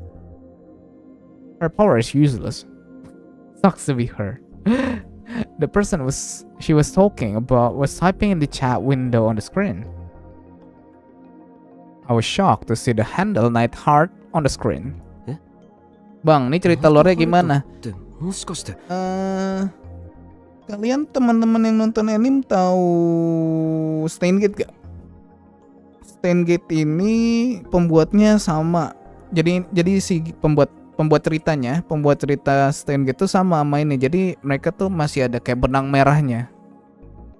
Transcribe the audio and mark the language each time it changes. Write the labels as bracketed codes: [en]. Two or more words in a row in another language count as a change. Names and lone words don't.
[en] Her power is useless. Sucks to be her. The person she was talking about was typing in the chat window on the screen. I was shocked to see the handle Night Heart on the screen. Eh? [id] Bang, ini cerita lore gimana? [ja] ってもしかして [id] Kalian teman-teman yang nonton anime tahu Steingate gak? Steingate ini pembuatnya sama. Jadi si pembuat cerita Steingate itu sama ini. Jadi mereka tuh masih ada kayak benang merahnya.